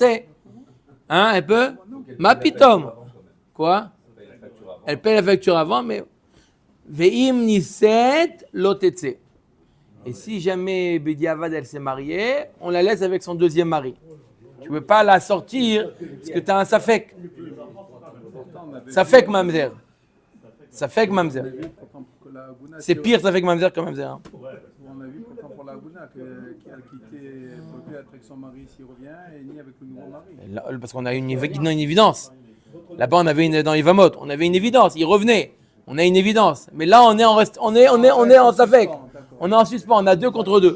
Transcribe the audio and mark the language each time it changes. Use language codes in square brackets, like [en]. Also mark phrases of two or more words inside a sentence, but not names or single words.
[fr] Hein, elle peut? [he] מה פתאום. [fr] Quoi? Elle paye la facture avant, mais... [he] ואם נישאת לא תצא. [fr] Et si jamais Bediavad elle s'est mariée, on la laisse avec son deuxième mari. Tu ne veux pas la sortir parce que tu as un safek. [he] ספק ממזר. ספק ממזר. [fr] C'est pire [he] ספק ממזר [fr] que mamzer. Hein. On a vu pourtant pour la Gouna qu'elle quittait, elle ne peut plus être avec son mari s'il revient et ni avec le nouveau mari. Parce qu'on a une évidence. Là-bas, on avait dans les Vamot, on avait une évidence. Il revenait. On a une évidence. Mais là, on est en safek. On est en suspens. On a 2 contre 2.